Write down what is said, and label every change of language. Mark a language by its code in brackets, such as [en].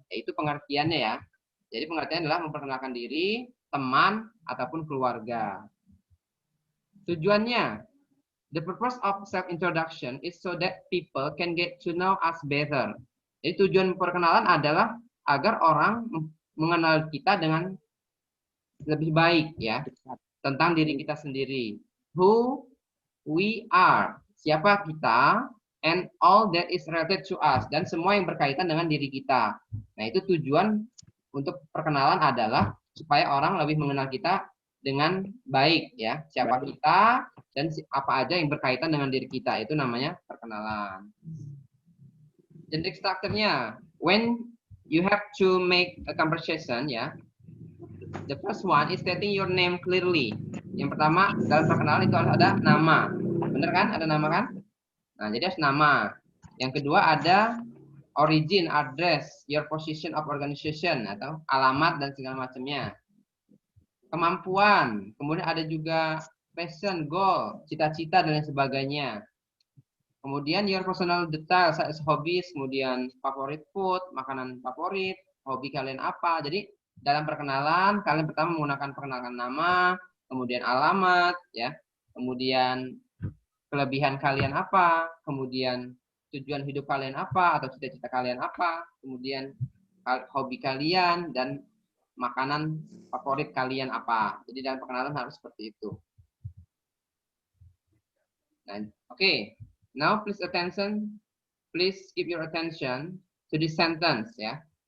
[id] Yaitu pengertiannya ya. Jadi pengertiannya adalah memperkenalkan diri, teman, ataupun keluarga. [en] Tujuannya, the purpose of self-introduction is so that people can get to know us better. [id] Jadi tujuan perkenalan adalah agar orang mengenal kita dengan lebih baik ya, tentang diri kita sendiri. [en] Who we are, [id] siapa kita, [en] and all that is related to us, [id] dan semua yang berkaitan dengan diri kita. Nah, itu tujuan untuk perkenalan adalah supaya orang lebih mengenal kita dengan baik ya, siapa kita dan apa aja yang berkaitan dengan diri kita. Itu namanya perkenalan. [en] Generic structure-nya, when you have to make a conversation ya, the first one is stating your name clearly. [id] Yang pertama dalam perkenalan itu harus ada nama, bener kan? Ada nama kan? Nah, jadi harus nama. Yang kedua ada origin, address, [en] your position of organization [id] atau alamat dan segala macamnya. Kemampuan, kemudian ada juga passion, goal, cita-cita dan lain sebagainya. Kemudian [en] your personal details, hobbies, [id] kemudian favorit food, makanan favorit, hobi kalian apa. Jadi dalam perkenalan kalian pertama menggunakan perkenalan nama, kemudian alamat, ya, kemudian kelebihan kalian apa, kemudian tujuan hidup kalian apa, atau cita-cita kalian apa, kemudian hobi kalian, dan makanan favorit kalian apa. Jadi dalam perkenalan harus seperti itu. Nah, oke. [en] Now please keep your attention to this sentence ya.